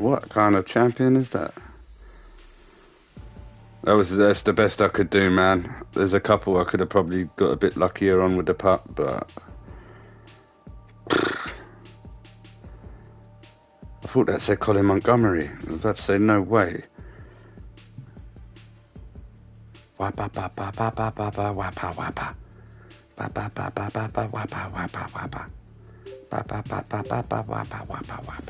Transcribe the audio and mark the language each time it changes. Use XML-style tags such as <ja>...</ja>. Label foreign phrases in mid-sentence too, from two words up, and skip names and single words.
<en>What kind of champion is that? That's the best I could do, man. There's a couple I could have probably got a bit luckier on with the putt, but I thought that said Colin Montgomery. I was about to say no way. Wapa ba ba ba ba ba ba wapa wapa. Ba ba ba ba ba ba wapa wapa wapa. Ba ba ba ba ba ba wapa wapa wapa.</en>